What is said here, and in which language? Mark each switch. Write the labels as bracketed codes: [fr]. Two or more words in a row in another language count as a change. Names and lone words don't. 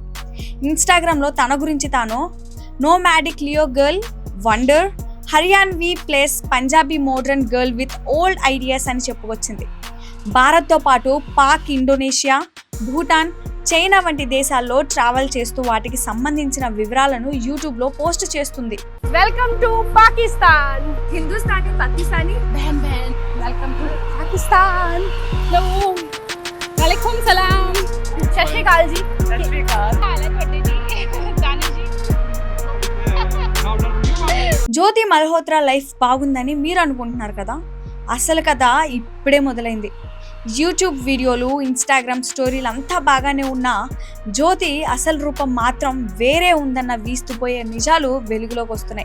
[te] ఇన్స్టాగ్రామ్లో తన గురించి తాను [en] nomadic Leo girl, wonder, Haryanvi place Punjabi modern girl with old ideas [te] అని చెప్పుకొచ్చింది. భారత్తో పాటు పాక్, ఇండోనేషియా, భూటాన్, చైనా వంటి దేశాల్లో ట్రావెల్ చేస్తూ వాటికి సంబంధించిన వివరాలను యూట్యూబ్లో పోస్ట్ చేస్తుంది. [en] Welcome to Pakistan. [hi] Hindustani, Pakistani, बहन बहन [en] welcome to पाकिस्तान. [ar] hello, وعليكم السلام, [pa] ਸਤ ਸ੍ਰੀ ਅਕਾਲ ਜੀ. ਸਤ ਸ੍ਰੀ ਅਕਾਲ. ਹਾਲ ਹੈ ਤੁਹਾਡੇ जी ਦਾਨੀ जी. [te] జ్యోతి మల్హోత్రా లైఫ్ బాగుందని మీరు అనుకుంటున్నారు కదా? అసలు కథ ఇప్పుడే మొదలైంది. యూట్యూబ్ వీడియోలు, ఇన్స్టాగ్రామ్ స్టోరీలు అంతా బాగానే ఉన్నా జ్యోతి అసలు రూపం మాత్రం వేరే ఉందన్న వీస్తుపోయే నిజాలు వెలుగులోకి వస్తున్నాయి.